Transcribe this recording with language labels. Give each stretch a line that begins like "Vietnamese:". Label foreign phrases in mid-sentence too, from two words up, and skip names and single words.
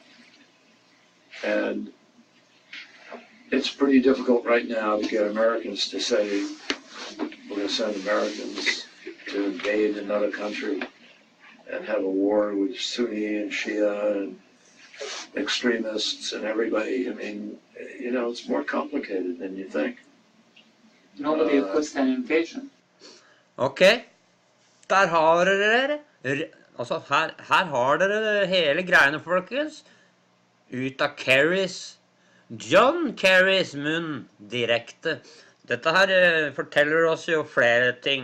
English: And it's pretty difficult right now to get Americans to say, we're going to send Americans to invade another country and have a war with Sunni and Shia and extremists and everybody. I mean, you know, it's more complicated than you think. Nobody requests an invasion.
Norwegian: Ok, der har dere, altså her har dere hele greiene, folkens, ut av John Kerrys munn direkte. Dette her forteller oss jo flere ting.